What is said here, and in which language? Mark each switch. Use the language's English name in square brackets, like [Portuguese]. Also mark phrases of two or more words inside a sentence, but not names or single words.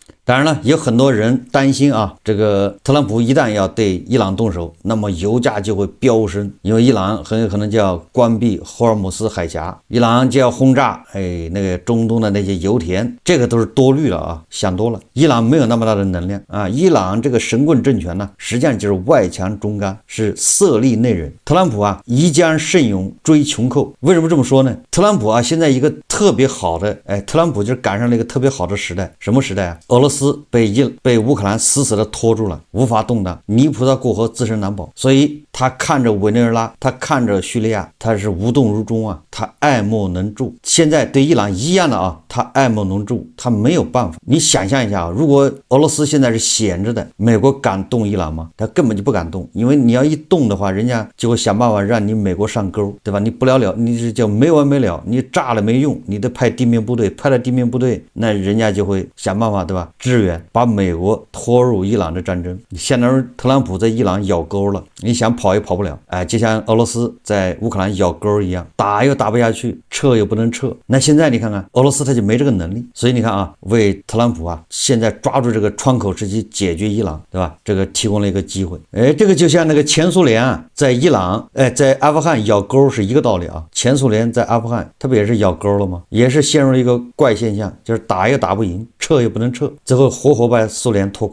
[Chinese] 當然了，有很多人擔心這個特朗普一旦要对伊朗動手，那麼油價就會飆升，因為伊朗很有可能就要關閉霍爾木斯海峽，伊朗就要轟炸那個中東的那些油田，這個都是多慮了想多了。伊朗沒有那麼大的能量伊朗這個神棍政權呢，實際上就是外強中乾，是色厲內荏。特朗普宜將勝勇追窮寇。為什麼這麼說呢？特朗普現在一個特別好的特朗普就是趕上了一個特別好的時代。什麼時代俄羅斯被烏克蘭死死的拖住了，無法動盪，泥菩薩過河自身難保，所以他看着委內瑞拉，他看着敘利亞，他是無動如衷他愛莫能助。現在對伊朗一樣的他愛莫能助，他沒有辦法。你想象一下如果俄羅斯現在是閒着的，美國敢動伊朗嗎？他根本就不敢動，因為你要一動的話，人家就會想辦法讓你美國上鈎，對吧？你不了了，你是叫沒完沒了，你炸了沒用，你得派地面部队，派了地面部队，那人家就會想辦法，對吧？支援把美國拖入伊朗的戰爭，相當於特朗普在伊朗咬鈎了，你想跑也跑不了，就像俄羅斯在烏克蘭咬鈎一樣，打又打不下去，撤又不能撤。那現在你看看俄羅斯他就沒這個能力，所以你看為特朗普現在抓住這個窗口時機解決伊朗，對吧？這個提供了一個機會。這個就像那個前蘇聯在伊朗在阿富汗咬鈎是一個道理前蘇聯在阿富汗他不也是咬鈎了嗎？也是陷入一個怪現象，就是打又打不贏，撤又不能撤，最後活把蘇聯拖垮。